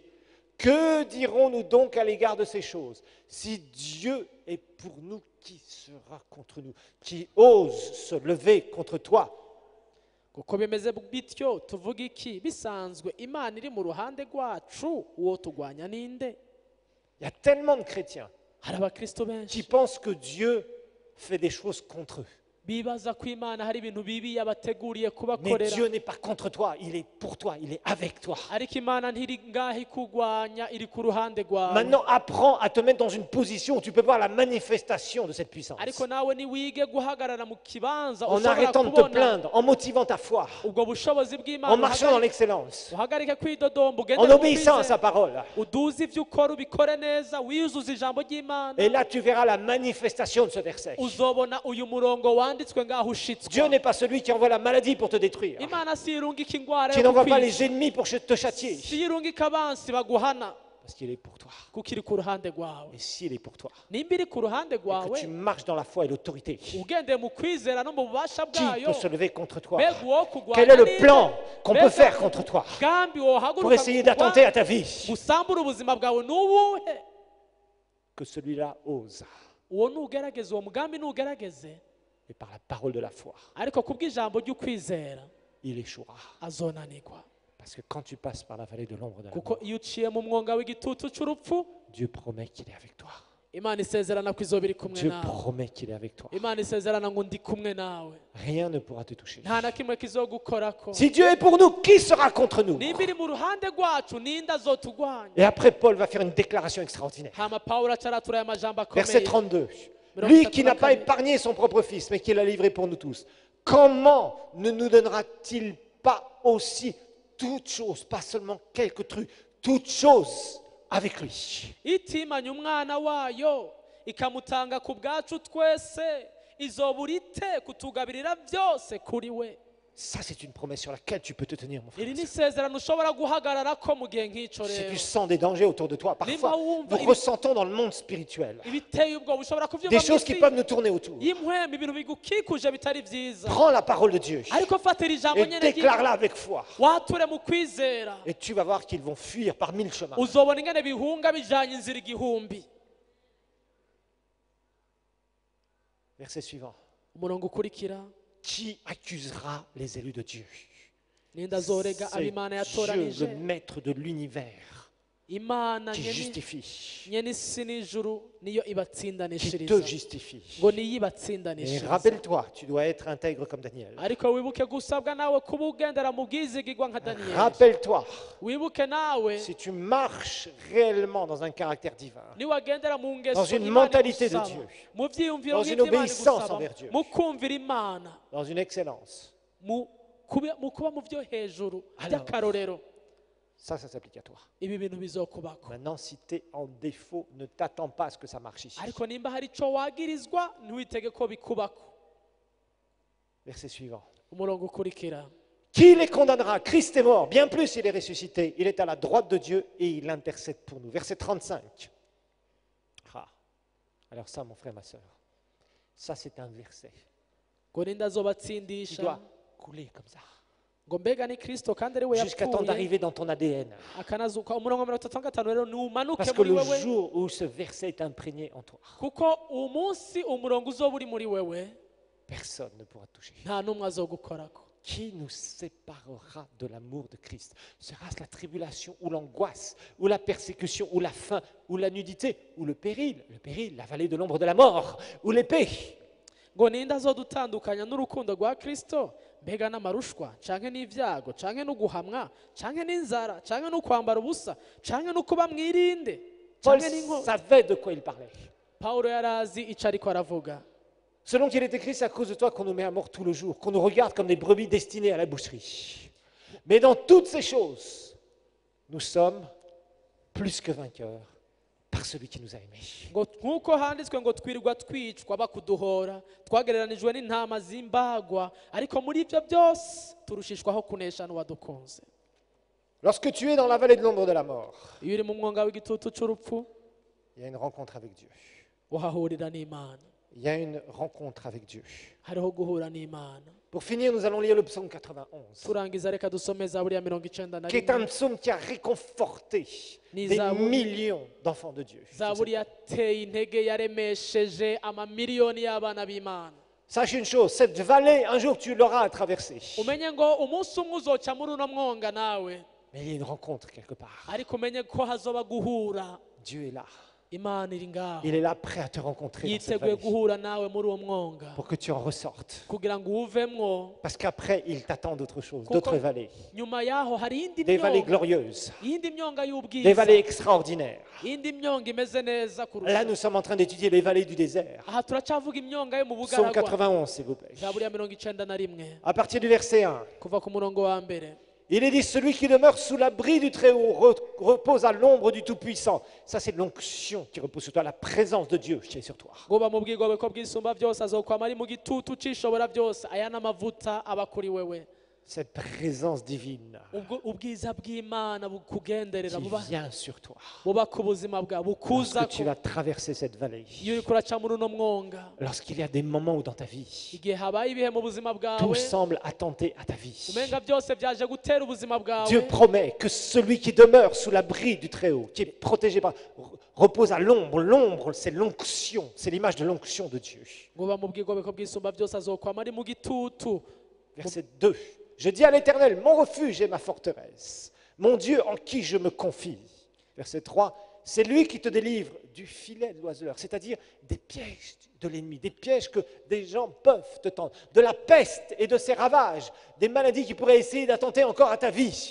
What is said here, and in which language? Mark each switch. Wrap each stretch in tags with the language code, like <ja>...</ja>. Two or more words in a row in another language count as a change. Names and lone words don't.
<fr>Que dirons-nous donc à l'égard de ces choses? Si Dieu est pour nous, qui sera contre nous? Qui ose se lever contre toi?</fr> <rn>kuko bimeze bityo tuvuga iki bisanzwe imana iri mu ruhande rwacu uwo turwanya ninde?</rn> <fr>Il y a tellement de chrétiens</fr> <rn>hari abakristo</rn> <fr>qui</fr> <rn>benshi</rn> <fr>pensent que Dieu fait des choses contre eux.</fr> <rn>bibaza ko imana hari ibintu bibi yabateguriye</rn> <fr>Mais</fr> <rn>kubakorera,</rn> <fr>Dieu n'est pas contre toi, il est pour toi, il est avec toi.</fr> <rn>ariko imana ntiri ngaho ikugwanya, iri ku ruhande rwawe.</rn> <fr>Maintenant, apprends à te mettre dans une position où tu peux voir la manifestation de cette puissance.</fr> <rn>ariko nawe niwige guhagarara mu kibanza</rn> <fr>En</fr> <rn>ushobora</rn> <fr>arrêtant de te</fr> <rn>kubona</rn> <fr>plaindre, en motivant ta foi,</fr> <rn>ubwo bushobozi bw'imana,</rn> <fr>en marchant dans l'excellence,</fr> <rn>uhagarike kwidodomba,</rn> <fr>en</fr> <rn>ugende mu</rn> <fr>obéissant à sa</fr> <rn>kwizera,</rn> <fr>parole.</fr> <rn>uduze ibyo ukora ubikore neza, wiyuzuze ijambo ry'imana,</rn> <fr>Et là, tu verras la manifestation de ce verset.</fr> <rn>uzobona uyu murongo wanditswe ngaho ushitswa.</rn> <fr>Dieu n'est pas celui qui envoie la maladie pour te détruire,</fr> <rn>imana si irungika ingwara</rn> <fr>qui</fr> <rn>yo</rn> <fr>n'envoie pas</fr> <rn>kukwica,</rn> <fr>les ennemis pour te châtier,</fr> <rn>si irungika abansi baguhana,</rn> <fr>parce qu'il est pour toi.</fr> <rn>kuko iri ku ruhande rwawe.</rn> <fr>Et s'il est pour toi,</fr> <rn>nimba iri ku ruhande</rn> <fr>que</fr> <rn>rwawe,</rn> <fr>tu marches dans la foi et l'autorité,</fr> <rn>ugendeye mu kwizera no mu bubasha</rn> <fr>qui</fr> <rn>bwayo,</rn> <fr>peut se lever contre toi?</fr> <rn>mbega uwo kurwanya</rn> <fr>Quel est le</fr> <rn>ninde?</rn> <fr>plan qu'on peut</fr> <rn>Mbega</rn> <fr>faire contre toi</fr> <rn>umugambi</rn> <fr>pour</fr> <rn>wohaguruka</rn> <fr>essayer d'attenter à ta vie?</fr> <rn>gusambura ubuzima bwawe n'ubuhe?</rn> <fr>Que celui-là ose,</fr> <rn>uwo nugerageze, uwo mugambi nugerageze,</rn> <fr>et par la parole de la foi,</fr> <rn>ariko kubw'ijambo ry'ukwizera</rn> <fr>il échouera.</fr> <rn>azonanirwa.</rn> <fr>Parce que quand tu passes par la vallée de l'ombre de la</fr> <rn>kuko</rn> <fr>mort,</fr> <rn>iyo uciye mu mwonga w'igitutu cy'urupfu,</rn> <fr>Dieu promet qu'il est avec toi.</fr> <rn>imana isezerana ko izoba iri kumwe</rn> <fr>Dieu</fr> <rn>nawe.</rn> <fr>promet qu'il est avec toi.</fr> <rn>imana isezerana ngo ndi kumwe nawe,</rn> <fr>Rien ne pourra te toucher.</fr> <rn>nta na kimwe kizogukorako.</rn> <fr>Si Dieu est pour nous, qui sera contre nous?</fr> <rn>nimba iri mu ruhande rwacu, ninde azotugwanya?</rn> <fr>Et après, Paul va faire une déclaration extraordinaire.</fr> <rn>hama pawulo acaratura aya majambo</rn> <fr>Verset</fr> <rn>akomeye.</rn> <fr>32. Lui qui n'a pas épargné son propre fils, mais qui l'a livré pour nous tous, comment ne nous donnera-t-il pas aussi toutes choses, pas seulement quelques trucs, toutes choses avec lui?</fr> <rn>itimanya umwana wayo ikamutanga ku bwacu twese, izobura ite kutugabirira byose kuri we?</rn> <fr>Ça, c'est une promesse sur laquelle tu peux te tenir, mon frère.</fr> <rn>iri ni isezerano ushobora guhagararako mu gihe nk'icyo</rn> <fr>Si</fr> <rn>rero.</rn> <fr>tu sens des dangers autour de toi, parfois, nous ressentons dans le monde spirituel</fr> <rn>ibiteye ubwoba ushobora</rn> <fr>des</fr> <rn>kubyumva mu</rn> <fr>choses qui</fr> <rn>isi</rn> <fr>peuvent nous tourner autour.</fr> <rn>y'imwembe, ibintu bigukikuje bitari byiza,</rn> <fr>Prends la parole de Dieu</fr> <rn>ariko fatira ijambo</rn> <fr>et</fr> <rn>nyene</rn> <fr>déclare-la avec foi.</fr> <rn>wature mu kwizera,</rn> <fr>Et tu vas voir qu'ils vont fuir par 1000 chemins.</fr> <rn>uzobona ingene bihunga bijanye inzira igihumbi.</rn> <fr>Verset suivant.</fr> <rn>umurongo ukurikira,</rn> <fr>Qui accusera les élus de Dieu?</fr> <rn>ninde azorega</rn> <fr>C'est</fr> <rn>ab'imana</rn> <fr>Dieu,</fr> <rn>yatoranije?</rn> <fr>le maître de l'univers,</fr> <rn>imana</rn> <fr>qui justifie,</fr> <rn>nyene isi n'ijuru niyo</rn> <fr>qui</fr> <rn>ibatsindanishiriza,</rn> <fr>te justifie.</fr> <rn>ngo niyo</rn> <fr>Et</fr> <rn>ibatsindanishiriza.</rn> <fr>rappelle-toi, tu dois être intègre comme Daniel.</fr> <rn>ariko wibuke gusabwa nawe kuba ugendera mu bwizigirwa nka Daniyeli.</rn> <fr>Rappelle-toi,</fr> <rn>wibuke nawe</rn> <fr>si tu marches réellement dans un caractère divin,</fr> <rn>niwagendera mu ngeso</rn> <fr>dans une</fr> <rn>Imana</rn> <fr>mentalité de</fr> <rn>igusaba,</rn> <fr>Dieu,</fr> <rn>mu byiyumviro</rn> <fr>dans une</fr> <rn>nk'ibyo Imana</rn> <fr>obéissance</fr> <rn>igusaba,</rn> <fr>envers Dieu,</fr> <rn>mu kumvira Imana,</rn> <fr>dans une excellence,</fr> <rn>mu kuba mu byo hejuru</rn> <fr>Alors,</fr> <rn>by'akarorero,</rn> <fr>ça s'applique à toi.</fr> <rn>ibi bintu bizokubako.</rn> <fr>Maintenant, si tu es en défaut, ne t'attends pas à ce que ça marche ici.</fr> <rn>ariko nimba hari icyo wagirizwa, ntiwitege ko bikubako.</rn> <fr>Verset suivant.</fr> <rn>umurongo ukurikira,</rn> <fr>Qui les condamnera? Christ est mort, bien plus il est ressuscité, il est à la droite de Dieu et il intercède pour nous. Verset 35. Ah. Alors ça, mon frère, ma soeur, ça c'est un verset</fr> <rn>ngo ninde</rn> <fr>qui</fr> <rn>azobatsindisha,</rn> <fr>doit couler comme ça,</fr> <rn>ngo mbega ni Kristo kandi ari we</rn> <fr>jusqu'à temps</fr> <rn>yapfuye</rn> <fr>d'arriver dans ton ADN.</fr> <rn>akanazuka. umurongo wa 35 rero numanuke</rn> <fr>Parce que</fr> <rn>muri</rn> <fr>le</fr> <rn>wewe,</rn> <fr>jour où ce verset est imprégné en toi,</fr> <rn>kuko umunsi umurongo uzoba uri muri wewe,</rn> <fr>personne ne pourra te toucher.</fr> <rn>nta n'umwe azogukorako.</rn> <fr>Qui nous séparera de l'amour de Christ? Sera-ce la tribulation ou l'angoisse, ou la persécution, ou la faim, ou la nudité, ou le péril, la vallée de l'ombre de la mort, ou l'épée?</fr> <rn>ngo ninde azodutandukanya n'urukundo rwa Kristo? mbega n'amarushwa canke n'ivyago canke n'uguhamwa canke n'inzara canke n'ukwambara ubusa canke n'ukuba mwirinde</rn> <fr>Paul</fr> <rn>canke n'inko.</rn> <fr>savait de quoi il parlait.</fr> <rn>Pawulo yarazi ico ariko aravuga.</rn> <fr>Selon qu'il est écrit, c'est à cause de toi qu'on nous met à mort tout le jour, qu'on nous regarde comme des brebis destinées à la boucherie. Mais dans toutes ces choses, nous sommes plus que vainqueurs par celui qui nous a aimés.</fr> <rn>ngo nk'uko handitswe ngo twirirwa twicwa bakuduhora, twagereranijwe n'intama z'imbagwa, ariko muri ibyo byose turushishwaho kunesha n'uwadukunze.</rn> <fr>Lorsque tu es dans la vallée de l'ombre de la mort,</fr> <rn>iyo uri mu mwonga w'igitutu c'urupfu,</rn> <fr>il y a une rencontre avec Dieu.</fr> <rn>uhahurira n'imana,</rn> <fr>Il y a une rencontre avec Dieu.</fr> <rn>hariho guhura n'imana.</rn> <fr>Pour finir, nous allons lire le psaume 91,</fr> <rn>turangiza reka dusome zaburi ya 91</rn> <fr>qui est un psaume qui a réconforté des millions d'enfants de Dieu.</fr> <rn>zaburi yateye intege yaremesheje amamiliyoni y'abana b'imana.</rn> <fr>Sache une chose, cette vallée, un jour tu l'auras à traverser.</fr> <rn>umenye ngo umunsi umwe uzoca muri uno mwonga nawe,</rn> <fr>Mais il y a une rencontre quelque part.</fr> <rn>ariko umenye ko hazoba guhura.</rn> <fr>Dieu est là.</fr> <rn>imana iri ngaho</rn> <fr>Il est là prêt à te rencontrer dans cette</fr> <rn>yiteguye</rn> <fr>vallée,</fr> <rn>guhura nawe muri uwo mwonga</rn> <fr>pour que tu en ressortes.</fr> <rn>kugira ngo uwuvemwo.</rn> <fr>Parce qu'après, il t'attend d'autres choses,</fr> <rn>Kuko</rn> <fr>d'autres vallées.</fr> <rn>nyuma yaho hari iyindi</rn> <fr>Des vallées</fr> <rn>myonga,</rn> <fr>glorieuses,</fr> <rn>iyindi myonga</rn> <fr>des</fr> <rn>y'ubwiza,</rn> <fr>vallées extraordinaires.</fr> <rn>iyindi myonga imeze neza</rn> <fr>Là,</fr> <rn>kurusha.</rn> <fr>nous sommes en train d'étudier les vallées du désert.</fr> <rn>aha turacyavuga imyonga yo mu</rn> <fr>Psaume</fr> <rn>bugaragwa.</rn> <fr>91, s'il vous plaît.</fr> <rn>zaburi ya 91</rn> <fr>À partir du verset 1,</fr> <rn>kuva ku murongo wa mbere.</rn> <fr>il est dit, celui qui demeure sous l'abri du Très-Haut repose à l'ombre du Tout-Puissant. Ça, c'est l'onction qui repose sur toi, la présence de Dieu qui est sur toi.</fr> <rn>ngo mu bwigobwe ko bwisumba byose azokwama ari mu gitutu cy'ishobora byose, aya n'amavuta aba kuri wewe.</rn> <fr>Cette présence divine</fr> <rn>ubwiza bw'imana bukugenderera</rn> <fr>qui vient sur toi.</fr> <rn>buba ku buzima bwawe, bukuza</rn> <fr>Lorsque tu vas traverser cette vallée,</fr> <rn>iyo uri kuraca muri uno mwonga,</rn> <fr>lorsqu'il y a des moments où dans ta vie,</fr> <rn>igihe habaye ibihe mu buzima</rn> <fr>tout</fr> <rn>bwawe</rn> <fr>semble attenter à ta vie,</fr> <rn>umenga byose byaje gutera ubuzima bwawe.</rn> <fr>Dieu promet que celui qui demeure sous l'abri du Très-Haut, qui est protégé par, repose à l'ombre. L'ombre, c'est l'onction, c'est l'image de l'onction de Dieu.</fr> <rn>ngo mu bwigobwe ko bwisumba byose azokwama ari mu gitutu.</rn> <fr>Verset 2. Je dis à l'Éternel, mon refuge et ma forteresse, mon Dieu en qui je me confie. Verset 3. C'est lui qui te délivre du filet de l'oiseleur, c'est-à-dire des pièges de l'ennemi, des pièges que des gens peuvent te tendre, de la peste et de ses ravages, des maladies qui pourraient essayer d'attenter encore à ta vie.</fr>